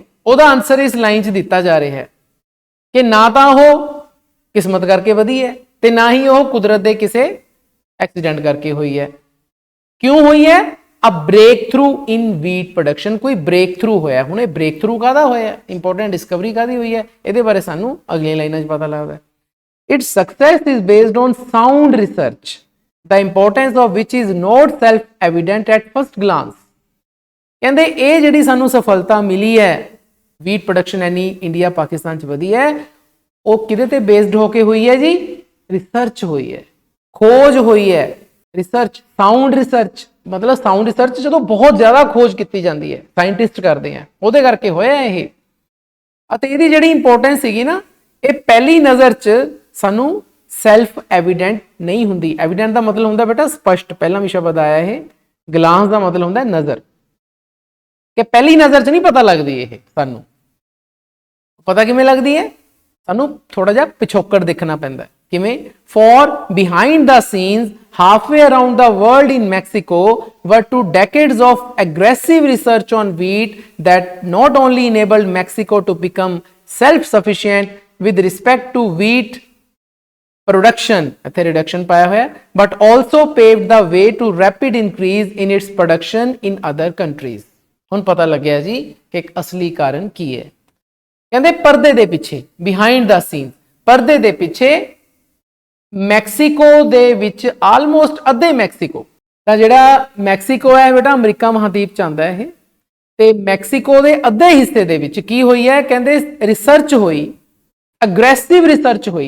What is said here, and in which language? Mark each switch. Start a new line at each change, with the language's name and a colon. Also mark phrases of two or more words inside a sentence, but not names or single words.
Punjabi: ਉਹਦਾ ਆਨਸਰ ਇਸ ਲਾਈਨ 'ਚ ਦਿੱਤਾ ਜਾ ਰਿਹਾ ਹੈ ਕਿ ਨਾ ਤਾਂ ਉਹ ਕਿਸਮਤ ਕਰਕੇ ਵਧੀ ਹੈ ਤੇ ਨਾ ਹੀ ਉਹ ਕੁਦਰਤ ਦੇ ਕਿਸੇ ਐਕਸੀਡੈਂਟ ਕਰਕੇ ਹੋਈ ਹੈ। ਕਿਉਂ ਹੋਈ ਹੈ?
English: a break through in wheat production.
Punjabi: ਕੋਈ
English: break through
Punjabi: ਹੋਇਆ। ਹੁਣ ਇਹ
English: break through
Punjabi: ਕਾਹਦਾ ਹੋਇਆ?
English: important discovery
Punjabi: ਕਾਹਦੀ ਹੋਈ ਹੈ? ਇਹਦੇ ਬਾਰੇ ਸਾਨੂੰ ਅਗਲੀਆਂ ਲਾਈਨਾਂ 'ਚ ਪਤਾ ਲੱਗਦਾ।
English: Its success is based on sound research, the importance of which is not self-evident at first glance.
Punjabi: ਕਹਿੰਦੇ ਇਹ ਜਿਹੜੀ ਸਾਨੂੰ ਸਫਲਤਾ ਮਿਲੀ ਹੈ,
English: wheat production
Punjabi: ਇੰਨੀ ਇੰਡੀਆ ਪਾਕਿਸਤਾਨ 'ਚ ਵਧੀ ਹੈ, ਉਹ ਕਿਹਦੇ ਤੇ ਬੇਸਡ ਹੋ ਕੇ ਹੋਈ ਹੈ ਜੀ? ਰਿਸਰਚ ਹੋਈ ਹੈ, ਖੋਜ ਹੋਈ ਹੈ। ਰਿਸਰਚ,
English: sound research
Punjabi: ਮਤਲਬ
English: sound research
Punjabi: ਜਦੋਂ ਬਹੁਤ ਜ਼ਿਆਦਾ ਖੋਜ ਕੀਤੀ ਜਾਂਦੀ ਹੈ, ਸਾਇੰਟਿਸਟ ਕਰਦੇ ਆ, ਉਹਦੇ ਕਰਕੇ ਹੋਇਆ ਇਹ। ਅਤੇ ਇਹਦੀ ਜਿਹੜੀ ਇੰਪੋਰਟੈਂਸ ਸੀਗੀ ਨਾ, ਇਹ ਪਹਿਲੀ ਨਜ਼ਰ 'ਚ ਸਾਨੂੰ
English: self evident
Punjabi: ਨਹੀਂ ਹੁੰਦੀ। ਐਵੀਡੈਂਟ ਦਾ ਮਤਲਬ ਹੁੰਦਾ ਬੇਟਾ ਸਪਸ਼ਟ, ਪਹਿਲਾਂ ਵੀ ਸ਼ਬਦ ਆਇਆ ਇਹ। ਗਲਾਂਸ ਦਾ ਮਤਲਬ ਹੁੰਦਾ ਨਜ਼ਰ, ਕਿ ਪਹਿਲੀ ਨਜ਼ਰ 'ਚ ਨਹੀਂ ਪਤਾ ਲੱਗਦੀ ਇਹ ਸਾਨੂੰ। ਪਤਾ ਕਿਵੇਂ ਲੱਗਦੀ ਹੈ? ਸਾਨੂੰ ਥੋੜਾ ਜਿਹਾ ਪਿਛੋਕੜ ਦੇਖਣਾ ਪੈਂਦਾ। ਕਿਵੇਂ?
English: ਫॉर behind the scenes halfway around the world in Mexico were 2 decades of aggressive research on wheat that not only enabled Mexico to become self-sufficient with respect to wheat production,
Punjabi: ਇੱਥੇ reduction ਪਾਇਆ ਹੋਇਆ,
English: but also paved the way to rapid increase in its production in other countries.
Punjabi: ਹੁਣ ਪਤਾ ਲੱਗਿਆ ਜੀ ਕਿ ਇੱਕ ਅਸਲੀ ਕਾਰਨ ਕੀ ਹੈ। ਕਹਿੰਦੇ ਪਰਦੇ ਦੇ ਪਿੱਛੇ,
English: behind the scenes,
Punjabi: ਪਰਦੇ ਦੇ ਪਿੱਛੇ ਮੈਕਸੀਕੋ ਦੇ ਵਿੱਚ ਆਲਮੋਸਟ ਅੱਧੇ ਮੈਕਸੀਕੋ ਤਾਂ ਜਿਹੜਾ ਮੈਕਸੀਕੋ ਹੈ ਬੇਟਾ ਅਮਰੀਕਾ ਮਹਾਦੀਪ ਚ ਆਉਂਦਾ ਇਹ, ਤੇ ਮੈਕਸੀਕੋ ਦੇ ਅੱਧੇ ਹਿੱਸੇ ਦੇ ਵਿੱਚ ਕੀ ਹੋਈ ਹੈ? ਕਹਿੰਦੇ ਰਿਸਰਚ ਹੋਈ,
English: aggressive research
Punjabi: ਹੋਈ।